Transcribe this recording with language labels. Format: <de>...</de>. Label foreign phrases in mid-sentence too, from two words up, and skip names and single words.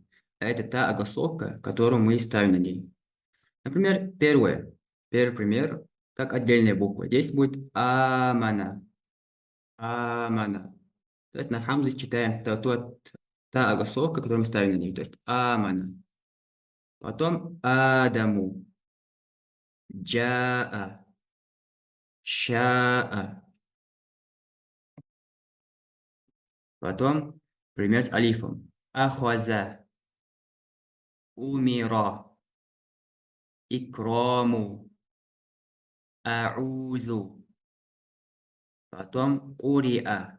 <ru>Это та огласовка, которую мы ставим на ней. Например, Первый пример, как отдельная буква. Здесь будет амана. Амана. То есть на хамзе читаем та огласовка, которую мы ставим на ней. То есть амана. Потом адаму.</ru> <ar>جاء. شاء.</ar> <ru>Потом пример с алифом.</ru> <ar>أحوذ. أمر. إكرام. أعوذ.</ar> <ru>Потом уриа.</ru>